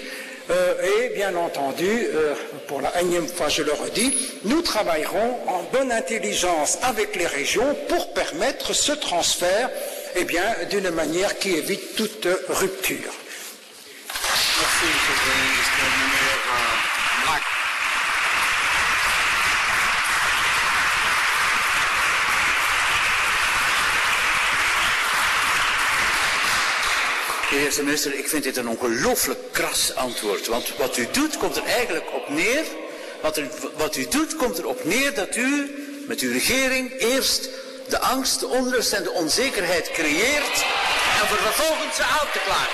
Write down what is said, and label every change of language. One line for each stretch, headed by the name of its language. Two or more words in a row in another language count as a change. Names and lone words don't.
French: Et bien entendu, pour la énième fois je le redis, nous travaillerons en bonne intelligence avec les régions pour permettre ce transfert d'une manière qui évite toute rupture. Merci, Monsieur le Premier ministre. Braque.
Dutch: Meneer de eerste minister, ik vind dit een ongelooflijk kras antwoord. Want wat u doet komt er eigenlijk op neer. Wat u doet komt erop neer dat u met uw regering eerst de angst, de onrust en de onzekerheid creëert en vervolgens ze uit te klagen.